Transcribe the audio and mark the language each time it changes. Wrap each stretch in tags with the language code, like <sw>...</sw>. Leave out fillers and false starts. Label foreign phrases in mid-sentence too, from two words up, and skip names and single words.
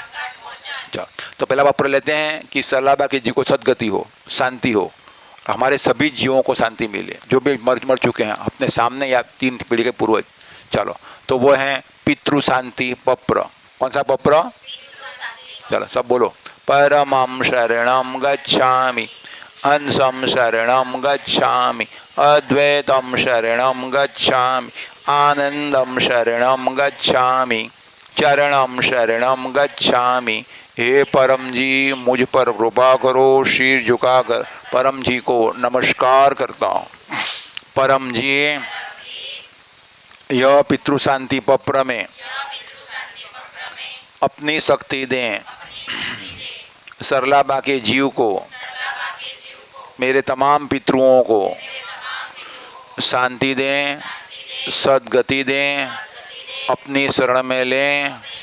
<hi>तो पहला पप्र लेते हैं कि सलाबा के जी को सदगति हो, शांति हो, हमारे सभी जीवों को शांति मिले, जो भी मर चुके हैं अपने सामने या 3 पीढ़ी के पूर्वज। चलो, तो वो हैं पितृ शांति पप्र। कौन सा पप्र? चलो सब बोलो।</hi> <sa>परमं शरणं गच्छामि, हंसं शरणं गच्छामि, अद्वैतं शरणं गच्छामि, आनंदं शरणं गच्छामि, चरणं शरणं गच्छामि।</sa> <hi>हे परम जी, मुझ पर कृपा करो। शीर झुकाकर परम जी को नमस्कार करता हूँ। परम जी, यह पितृ शांति पत्र में अपनी शक्ति दें, सरलाबा के जीव को, मेरे तमाम पितृओं को शांति दें, सद्गति दें, अपनी शरण में लें,</hi>